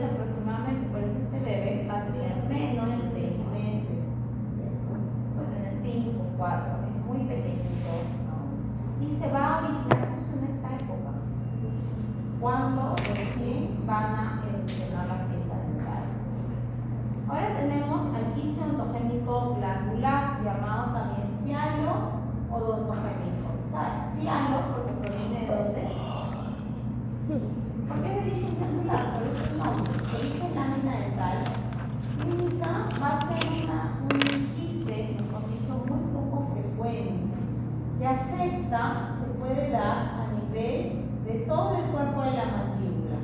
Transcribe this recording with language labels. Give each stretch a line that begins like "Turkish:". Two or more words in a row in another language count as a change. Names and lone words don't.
Spanish: Aproximadamente, por eso este bebé va a tener menos de 6 meses. Puede tener 5, 4, es muy pequeñito. Y se va a originar justo en esta época, cuando recién van a evolucionar las piezas dentales. Ahora tenemos al quiste odontogénico glandular, llamado también cialo odontogénico. Cialo porque proviene de dónde? Porque es de origen glandular, por eso el nombre. Origen lámina dental. Clínica va a ser un quiste, mejor dicho, muy poco frecuente, que afecta, se puede dar a nivel de todo el cuerpo de la mandíbula.